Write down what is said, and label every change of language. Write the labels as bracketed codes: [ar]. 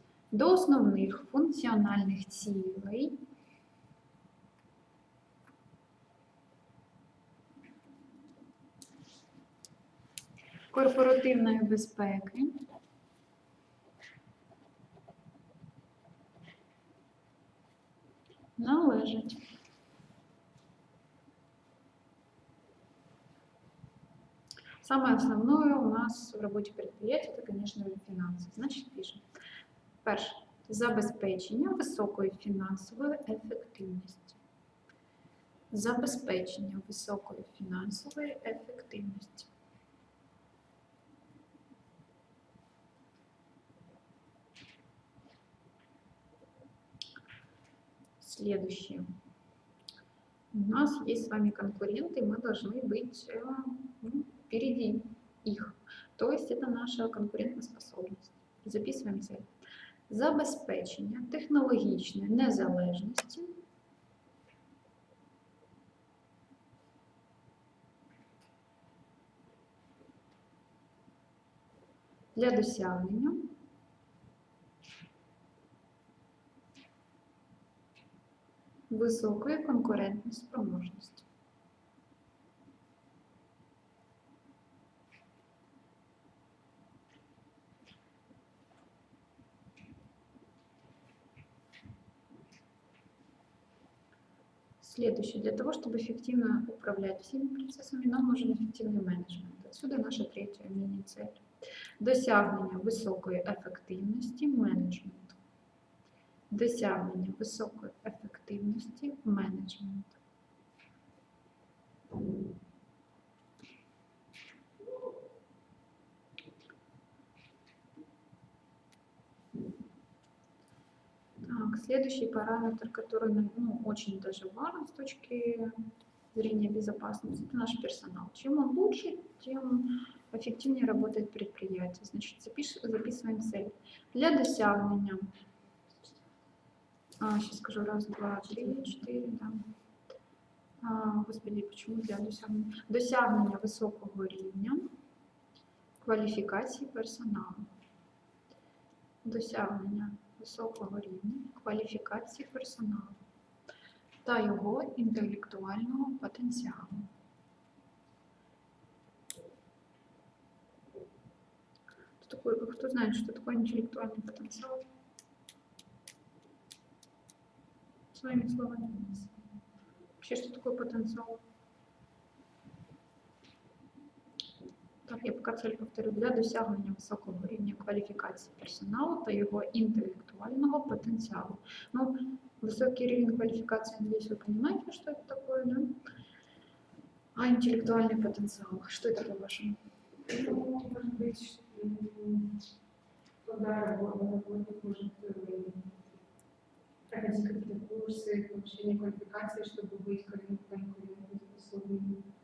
[ru] До основных функциональных [uk] цілей корпоративної безпеки належить [ru] самое основное у нас в работе предприятия, это, конечно, финансы. Значит, пишем. Перше. [uk] Забезпечення високої фінансової ефективності. Забезпечення високої фінансової ефективності. [ru] Следующее. У нас есть с вами конкуренты, мы должны быть впереди их. То есть это наша конкурентоспособность. Записываем цель. [uk] Забезпечення технологічної незалежності для досягнення високої конкурентної спроможності. [ru] Следующее. Для того, чтобы эффективно управлять всеми процессами, нам нужен эффективный менеджмент. Отсюда наша третья мини-цель. [uk] Досягнення високої ефективності менеджменту. Досягнення високої ефективності менеджменту. [ru] Так, следующий параметр, который очень даже важен с точки зрения безопасности, это наш персонал. Чем он лучше, тем эффективнее работает предприятие. Значит, записываем цель. [uk] Для досягнення, [ru] сейчас скажу, раз, два, три, четыре, да. Господи, почему для [uk] досягнення? Досягнення високого рівня кваліфікації персоналу. Досягнення високого рівня кваліфікації персоналу. та його інтелектуального потенціалу. Хто знає, що таке інтелектуальний потенціал? [ru] Своими словами. Вообще, что такое потенциал? [uk] Так, я поки цель повторю. Для досягнення високого рівня кваліфікації персоналу та його інтелектуального потенціалу. [ru] Ну, высокий рівень квалификации, надеюсь, вы понимаете, что это такое, да? А интеллектуальный потенциал, что это по-вашему? Ну, может быть, когда работник может проходить какие-то курсы, повышение квалификации, чтобы быть конкурентоспособным.